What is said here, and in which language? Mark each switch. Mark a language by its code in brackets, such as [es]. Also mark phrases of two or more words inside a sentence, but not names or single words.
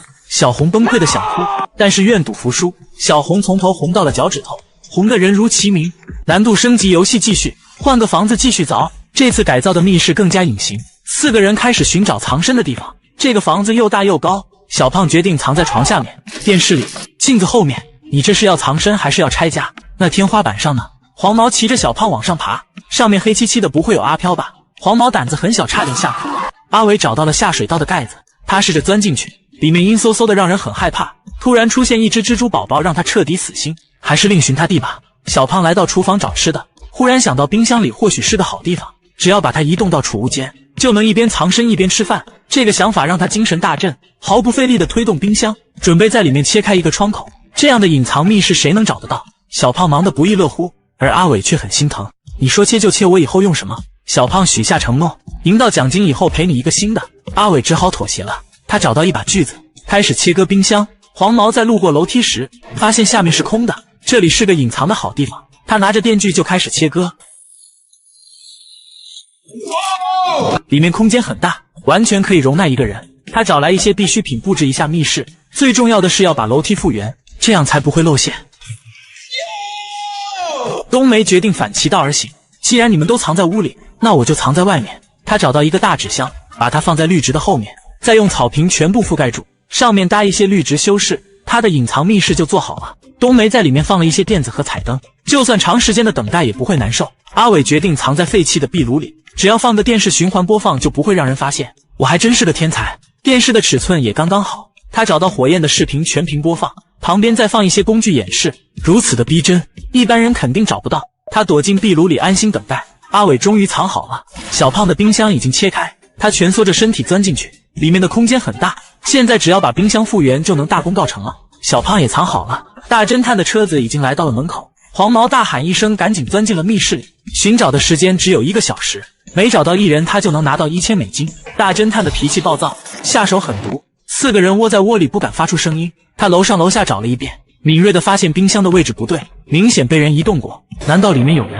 [zh] 小紅崩潰的想哭，但是願賭服輸，小紅從頭紅到了腳趾頭，紅的人如其名。難度升級，遊戲繼續，換個房子繼續鑿。這次改造的密室更加隱形，4個人開始尋找藏身的地方。這個房子又大又高，小胖決定藏在床下面、電視裡、鏡子後面。你這是要藏身還是要拆家？那天花板上呢？黃毛騎着小胖往上爬，上面黑漆漆的，不會有阿飄吧？黃毛膽子很小，差點嚇哭。阿偉找到了下水道的蓋子，他試着鑽進去，裡面陰嗖嗖的讓人很害怕。突然出現一隻蜘蛛寶寶，讓他徹底死心，還是另尋他地吧。小胖來到廚房找吃的，忽然想到冰箱裡或許是個好地方，只要把它移動到儲物間，就能一邊藏身一邊吃飯。這個想法讓他精神大振，毫不費力地推動冰箱，準備在裡面切開一個窗口。這樣的隱藏密室誰能找得到？小胖忙得不亦樂乎，而阿偉卻很心疼。你說切就切，我以後用什麼？小胖許下承諾，贏到獎金以後賠你一個新的。阿偉只好妥協了，他找到一把鋸子，開始切割冰箱。黃毛在路過樓梯時，發現下面是空的，這裡是個隱藏的好地方。他拿着電鋸就開始切割，裡面空間很大，完全可以容納一個人。他找來一些必需品布置一下密室，最重要的是要把樓梯復原，這樣才不會露餡。冬梅決定反其道而行，既然你們都藏在屋裡，那我就藏在外面。他找到一個大紙箱，把它放在綠植的後面，再用草坪全部覆蓋住，上面搭一些綠植修飾，他的隱藏密室就做好了。冬梅在裡面放了一些墊子和彩燈，就算長時間的等待也不會難受。阿偉決定藏在廢棄的壁爐裡，只要放個電視循環播放就不會讓人發現。我還真是個天才，電視的尺寸也剛剛好。他找到火焰的視頻全屏播放，旁邊再放一些工具演示，如此的逼真，一般人肯定找不到。他躲進壁爐裡安心等待。阿偉終於藏好了，小胖的冰箱已經切開，他蜷縮着身體鑽進去，裡面的空間很大，現在只要把冰箱復原就能大功告成了。小胖也藏好了，大偵探的車子已經來到了门口，黃毛大喊一聲，趕緊鑽進了密室裡。尋找的時間只有1個小時，每找到一人他就能拿到1000美金。大偵探的脾氣暴躁，下手狠毒，4個人窩在窩裡不敢發出聲音。他楼上楼下找了一遍，敏銳地發現冰箱的位置不对，明顯被人移動過，難道裡面有人？